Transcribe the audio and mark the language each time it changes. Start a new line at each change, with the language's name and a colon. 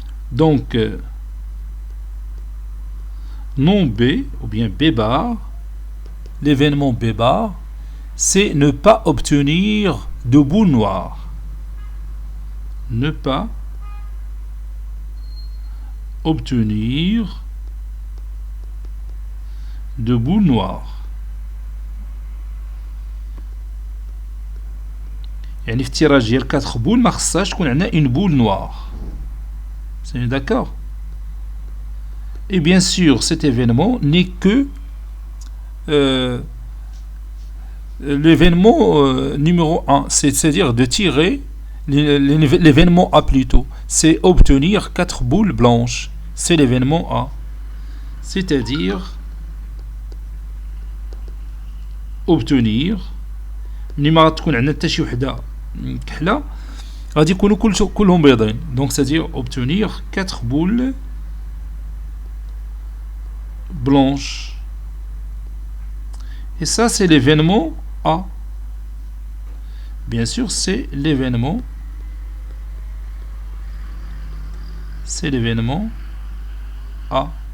French: Donc non B, ou bien B bar, l'événement B bar, c'est ne pas obtenir de boule noire. Ne pas obtenir de boule noire.
Arabic: يعني في التيراج ديال 4 بول ما خصهاش تكون عندنا
French: une boule noire. C'est d'accord? Et bien sûr, cet événement n'est que l'événement numéro 1, c'est-à-dire de tirer l'événement A plutôt, c'est obtenir 4 boules blanches. C'est l'événement A. C'est-à-dire obtenir
Arabic: ملي ما تكون عندنا حتى شي وحده كحله غادي يكونوا كلهم بيضين.
French: Donc c'est-à-dire obtenir 4 boules blanches. Et ça c'est l'événement A. Bien sûr, c'est l'événement A.